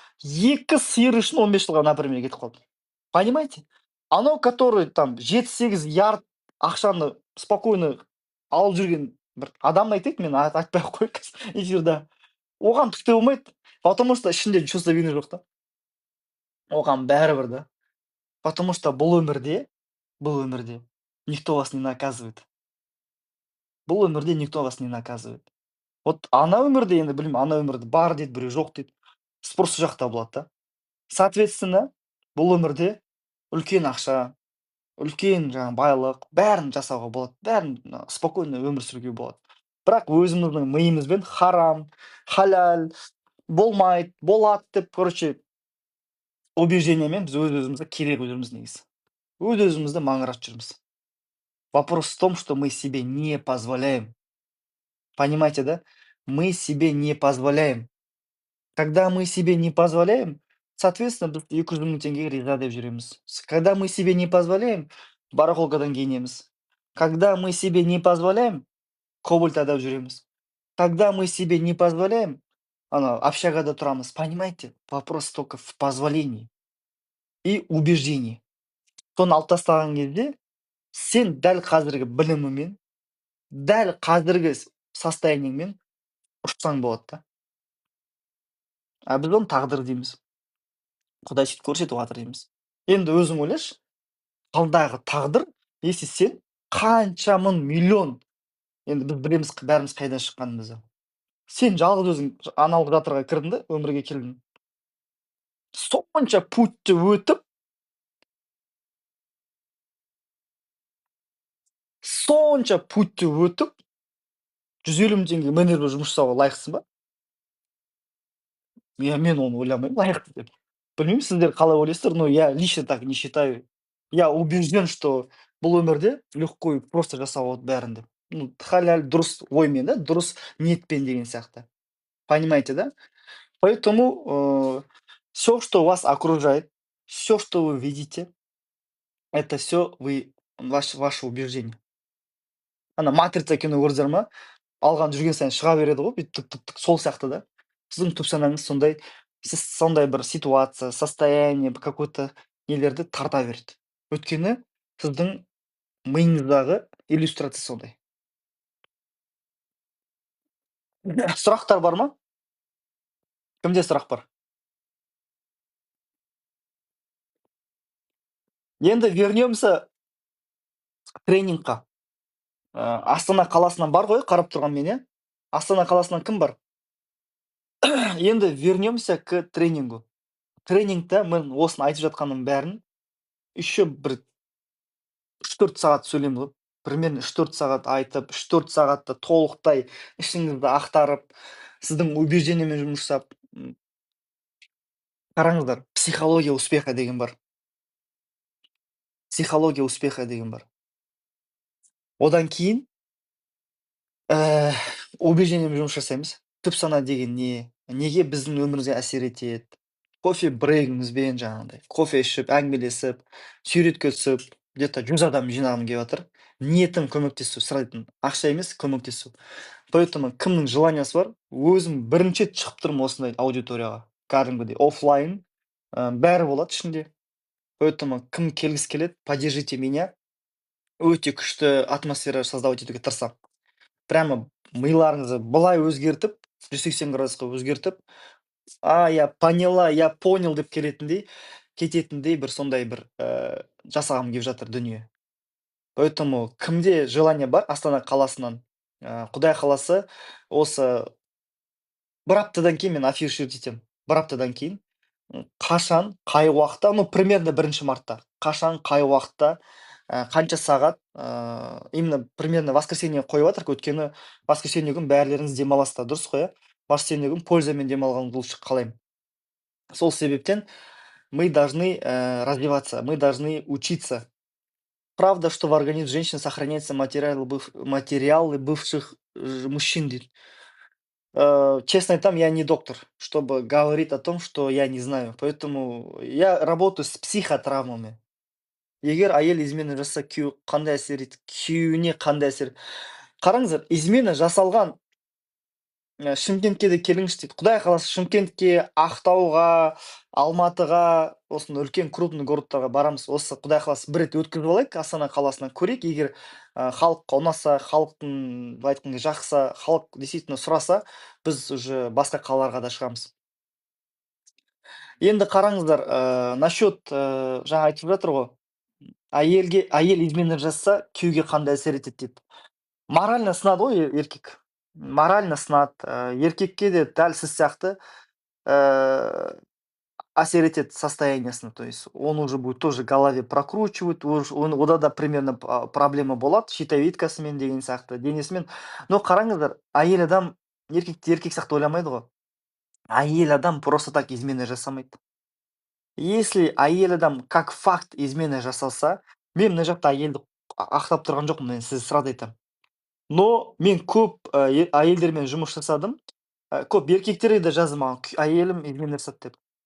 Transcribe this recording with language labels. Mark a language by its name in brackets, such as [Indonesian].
[Kazakh] Екі сиыр үшін 15 жылға, например, кетіп қалды. Понимаете? Анау, который там 7-8 ярд ақшаны спокойно алып жүрген бір адам айтайық, мен айтпай ақ қояйық эфирда. Оған түк те болмайды, [Russian] потому что [Kazakh] ішінде [Russian] чувство вины [Kazakh] жоқ та. Оған бәрібір да. [Russian] Потому что [Kazakh] бұл өмірде [Russian] никто вас не наказывает. [Kazakh] Бұл өмірде [Russian] никто вас не наказывает. [Kazakh] Вот ана өмірде, енді білмеймін, ана өмірде бар дейді, біреу жоқ дейді. Спрос жақта болады да. Соответственно, бұл өмірде үлкен ақша, үлкен жаңағы байлық, бәрін жасауға болады, бәрін спокойно өмір сүруге болады. Бірақ өзіміздің миымызбен харам, халал, болмайды, болады деп, короче, убеждениемен біз өз-өзімізді керегіп жүрміз негізі. Өз-өзімізді маңыратып жүрміз. [Russian] Вопрос в том, что мы себе не позволяем. Понимаете, да? Мы себе не позволяем. Когда мы себе не позволяем, соответственно, [Kazakh] біз 200 000 теңгеге риза деп жүреміз. [Russian] Когда мы себе не позволяем, [Kazakh] барахолкадан киінеміз. [Russian] Когда мы себе не позволяем, [Kazakh] кобальт айдап жүреміз. [Russian] Когда мы себе не позволяем, [Kazakh] общагада тұрамыз. [Russian] Понимаете? Вопрос только в позволении и убеждении. [Kazakh] Соны алып тастаған кезде, сен дәл қазіргі білімімен, дәл қазіргі состояниеңмен ұшсаң болады да. А біз оны тағдыр дейміз. Құдай сөйтіп көрсетіп жатыр дейміз. Енді өзің ойлашы, алдағы тағдыр, если сен қанша мың миллион, енді біз білеміз бәріміз қайдан шыққанымызды. Сен жалғыз өзің аналық жатырға кірдің да, өмірге келдің. Сонша путті өтіп, сонша путті өтіп, 150 000 теңге менеджер болып жұмыс жасауға лайықсың ба? Мен оны ойламаймын, лайықты деп. Білмеймін, сіздер қалай ойлайсыздар, [Russian] но я лично так не считаю. Я убежден, что [Kazakh] бұл өмірде [Russian] легко и просто [Kazakh] жасауға болады бәрін деп. Ну, халал дұрыс оймен, да, дұрыс ниетпен деген сияқты. [Russian] Понимаете, да? Поэтому все, что вас окружает, все, что вы видите, это все ваше убеждение. [Kazakh] Ана матрица кино көрдіңіздер ма? Алған жүрген сайын шыға береді ғой, бүйтіп тік сол сияқты да. Сіздің түп санаңыз сондай, сіз сондай бір ситуация, состояние, какой-то нелерді тарта береді. Өйткені сіздің миыңыздағы иллюстрация сондай. Сұрақтар бар ма? Кімде сұрақ бар? Енді вернемся тренингқа. Астана қаласынан бар ғой, қарап тұрған мен, иә? Астана қаласынан кім бар? [Russian] Енді вернемся к тренингу. [Kazakh] Тренингта мен осыны айтып жатқаным бәрін еще бір үш төрт сағат сөйлеймін ғой. Примерно үш төрт сағат айтып, үш төрт сағатта толықтай ішіңізді ақтарып, сіздің убеждениемен жұмыс жасап, қараңыздар, [Russian] психология успеха [Kazakh] деген бар. [Russian] Психология успеха [Kazakh] деген бар. Одан кейін Ііі, убеждениемен жұмыс жасаймыз. Түпсана деген не? Неге біздің өмірімізге әсер етеді? Кофе брейгімізбен жаңағындай кофе ішіп, әңгімелесіп, суретке түсіп, где-то 100 адам жинағым келіп жатыр. Ниетім көмектесу, сұрайтын ақша емес, көмектесу. Поэтому кімнің желаниясы бар, өзім бірінші рет шығып тұрмын осындай аудиторияға. Кәдімгідей оффлайн, бәрі болады ішінде. Поэтому кім келгісі келеді, [Russian] поддержите меня. [Kazakh] Өте күшті атмосфера создавать етуге тырысамын. Прямо миларыңызды былай өзгертіп, 180 градусқа өзгертіп, [Russian] я поняла, я понял [Kazakh] деп кететіндей бір сондай бір жасағым келіп жатыр дүние. Поэтому кімде желание бар Астана қаласынан, Құдай қаласа, осы бір аптадан кейін мен афишировать етемін. Бір аптадан кейін қашан, қай уақытта, ну, примерно 1 мартта. Қашан, қай уақытта, қанша сағат, именно примерно воскресенье қойып жатырық, өйткені воскресенье күні бәрілеріңіз демаласыздар, дұрыс қой, иә? Воскресенье күні пользамен демалғаныңызды лучше қалаймын. Сол себептен [Russian] мы должны, развиваться, мы должны учиться. Правда, что в организме женщины сохраняются материалы бывших мужчин дейді. [Kazakh] Честно айтамын, [Russian] я не доктор, чтобы говорить о том, что я не знаю. Поэтому я работаю с психотравмами. [Kazakh] Егер әйел измена жасаса, күйеуі қандай әсер етеді, күйеуіне қандай әсер. Қараңыздар, измена жасалған, Шымкентке де келіңізші дейді. Құдай қаласа Шымкентке, Ақтауға, Алматыға, осындай үлкен крупный городтарға барамыз. Осы Құдай қаласа бір рет өткізіп алайық, Астана қаласынан көрейік. Егер халыққа ұнаса, халықтың былай айтқанда жақса, халық действительно сұраса, біз уже басқа қалаларға да шығамыз. Енді қараңыздар, насчет, жаңа айтып жатыр ғой, әйел измена жасаса, күйеуге қандай әсер етеді деп. Морально сынады ғой еркек. Морально сынады. Еркекке де дәл сіз сияқты әсер етеді состояниясына. [Russian] То есть он уже будет тоже в голове прокручивать, [Kazakh] ода да примерно проблема болады, щитовидкасымен деген сияқты, денесімен. Но қараңыздар, әйел адам еркек сияқты ойламайды ғой. Әйел адам [Russian] просто так [Kazakh] измена жасамайды. Если әйел адам [Russian] как факт [Kazakh] измена жасалса, мен мына жақта әйелді ақтап тұрған жоқпын, мен сізге сразу айтамын. Но мен көп әйелдермен жұмыс жасадым. Көп еркектерге де жазды маған, әйелім измена жасады деп.